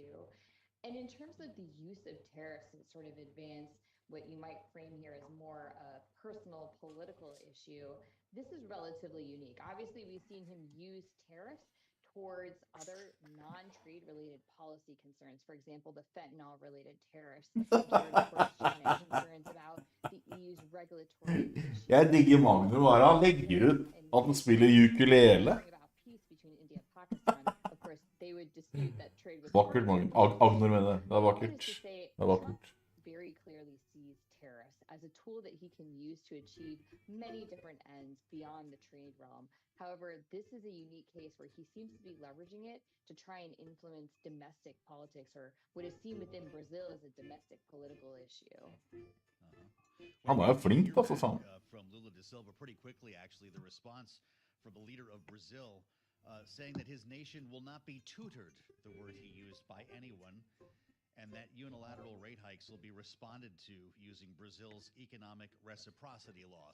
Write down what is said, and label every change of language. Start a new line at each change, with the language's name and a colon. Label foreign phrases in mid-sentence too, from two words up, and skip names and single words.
English: And in terms of the use of tariffs to sort of advance what you might frame here as more a personal political issue, this is relatively unique. Obviously, we've seen him use tariffs towards other non-trade related policy concerns. For example, the fentanyl-related tariffs. Concerns about the EU's regulatory.
Norwegian: Jeg digger Magnus bare. Han legger ut at han spiller ukulele. Vakkert, Magnus. Agner med det. Det er vakkert. Det er vakkert.
English: Very clearly sees tariffs as a tool that he can use to achieve many different ends beyond the trade realm. However, this is a unique case where he seems to be leveraging it to try and influence domestic politics, or what is seen within Brazil as a domestic political issue.
Norwegian: Han er flink da, for faen.
English: From Lula da Silva pretty quickly, actually, the response from the leader of Brazil saying that his nation will not be tutored, the word he used, by anyone, and that unilateral rate hikes will be responded to using Brazil's economic reciprocity law.